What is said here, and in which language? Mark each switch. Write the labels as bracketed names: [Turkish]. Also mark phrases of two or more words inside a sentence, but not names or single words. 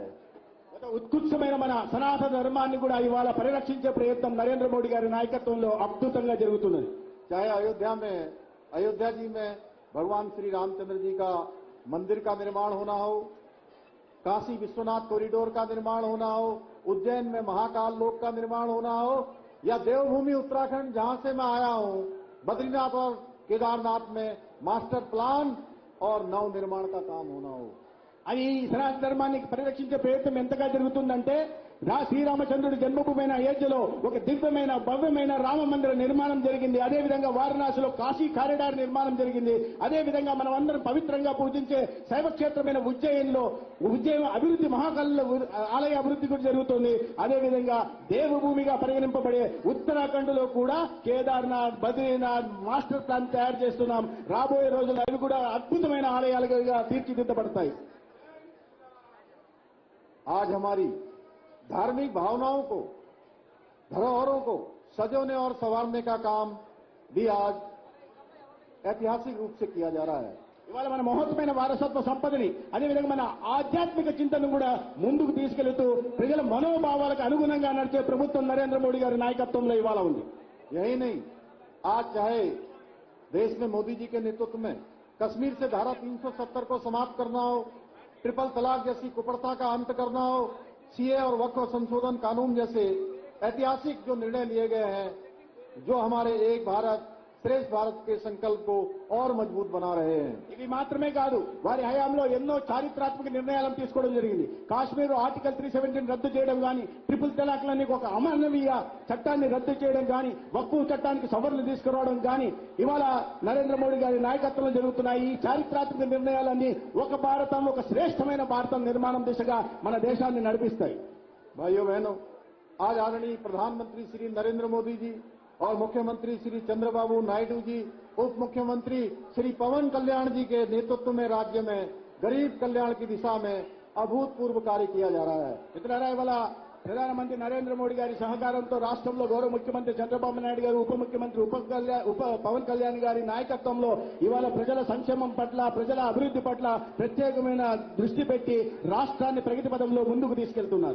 [Telugu] ఉత్కృష్టమైన మన సనాతన ధర్మాన్ని కూడా ఇవాళ పరిరక్షించే ప్రయత్నం నరేంద్ర మోడీ గారి నాయకత్వంలో అద్భుతంగా జరుగుతున్నది. [Hindi] चाहे अयोध्या जी में भगवान श्री रामचंद्र जी का मंदिर का निर्माण होना हो, काशी विश्वनाथ कॉरिडोर का निर्माण होना हो, उज्जैन में महाकाल लोक का निर्माण होना हो, या देवभूमि उत्तराखंड जहां से मैं आया हूं बद्रीनाथ और केदारनाथ में [English] master plan [Hindi] और नव निर्माण का काम होना हो। [Telugu] అది సనాతన ధర్మాన్ని పరిరక్షించే ప్రయత్నం ఎంతగా జరుగుతుందంటే శ్రీరామచంద్రుడి జన్మభూమైన అయోధ్యలో ఒక దివ్యమైన భవ్యమైన రామ మందిర నిర్మాణం జరిగింది. అదేవిధంగా వారణాసిలో కాశీ కారిడార్ నిర్మాణం జరిగింది. అదేవిధంగా మనం అందరం పవిత్రంగా పూజించే శైవక్షేత్రమైన ఉజ్జయిన్ అభివృద్ధి మహాకాళ ఆలయ అభివృద్ధి కూడా జరుగుతుంది. అదేవిధంగా దేవభూమిగా పరిగణింపబడే ఉత్తరాఖండ్ లో కూడా కేదార్నాథ్ బద్రీనాథ్ [English] master plan [Telugu] తయారు చేస్తున్నాం. రాబోయే రోజుల్లో అవి కూడా అద్భుతమైన ఆలయాలుగా తీర్చిదిద్దబడతాయి. [Hindi] आज हमारी धार्मिक भावनाओं को, धरोहरों को सजोने और संवारने का काम भी आज ऐतिहासिक रूप से किया जा रहा है। [Telugu] ఇవాళ మన మహోత్తమైన వారసత్వ సంపదని అదేవిధంగా మన ఆధ్యాత్మిక చింతనను కూడా ముందుకు తీసుకెళ్తూ ప్రజల మనోభావాలకు అనుగుణంగా నడిచే ప్రభుత్వం నరేంద్ర మోడీ గారి నాయకత్వంలో ఇవాళ ఉంది. [Hindi] यही नहीं, आज चाहे देश में मोदी जी के नेतृत्व में कश्मीर से धारा 370 को समाप्त करना हो, ट्रिपल तलाक जैसी कुप्रथा का अंत करना हो, सीए और वक्फ संशोधन कानून जैसे ऐतिहासिक जो निर्णय लिए गए हैं, जो हमारे एक भारत श्रेष्ठ भारत के संकल्प को और मजबूत बना रहे हैं. [Telugu] ఇవి మాత్రమే కాదు, వారి హయాంలో ఎన్నో చారిత్రాత్మక నిర్ణయాలను తీసుకోవడం జరిగింది. కాశ్మీర్ ఆర్టికల్ 370 రద్దు చేయడం కానీ, ట్రిపుల్ తలాక్లని ఒక అమానవీయ చట్టాన్ని రద్దు చేయడం కానీ, వక్ఫ్ చట్టానికి సవరణలు తీసుకురావడం కానీ ఇవాళ నరేంద్ర మోడీ గారి నాయకత్వంలో జరుగుతున్నాయి. ఈ చారిత్రాత్మక నిర్ణయాలన్నీ ఒక భారతం, ఒక శ్రేష్టమైన భారతం నిర్మాణం దిశగా మన దేశాన్ని నడిపిస్తాయి. [Hindi] भाइयों बहनों, आज आदरणीय प्रधानमंत्री श्री नरेंद्र मोदी जी और मुख्यमंत्री श्री चंद्रबाबू नायडू जी, उप मुख्यमंत्री श्री पवन कल्याण जी के नेतृत्व में राज्य में गरीब कल्याण की दिशा में अभूतपूर्व कार्य किया जा रहा है. [Telugu] మిత్రులారా, ఇవాళ ప్రధానమంత్రి నరేంద్ర మోడీ గారి సహకారంతో రాష్ట్రంలో గౌరవ ముఖ్యమంత్రి చంద్రబాబు నాయుడు గారు, ఉప ముఖ్యమంత్రి పవన్ కళ్యాణ్ గారి నాయకత్వంలో ఇవాళ ప్రజల సంక్షేమం పట్ల, ప్రజల అభివృద్ధి పట్ల ప్రత్యేకమైన దృష్టి పెట్టి రాష్ట్రాన్ని ప్రగతి పథంలో ముందుకు తీసుకెళ్తున్నారు.